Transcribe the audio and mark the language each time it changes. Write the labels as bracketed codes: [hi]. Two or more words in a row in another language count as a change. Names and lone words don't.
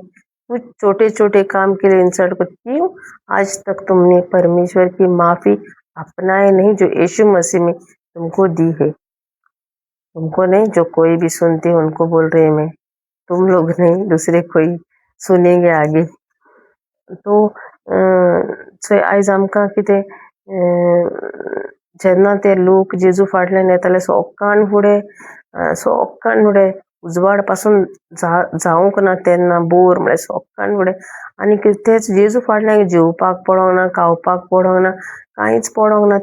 [hi] कुछ छोटे छोटे काम के लिए इंसल्ट करते. क्यों? आज तक तुमने परमेश्वर की माफी अपनाए नहीं जो यीशु मसीह में तुमको दी है. तुमको नहीं, जो कोई भी सुनते उनको बोल रहे मैं, तुम लोग नहीं, दूसरे कोई सुनेंगे आगे. [kok] तो आयज आमकां कितें, जेन्ना ते लोक जेजू फाटल्यान येताले सकाळ फुडें उजवाड पासून जावंक ना तेन्ना बोर म्हळ्यार सकाळ फुडें. आनी तेच जेजू फाटल्यान जेवपाक पडोंक ना, खावपाक पडोंक ना, कांयच पडोंक ना.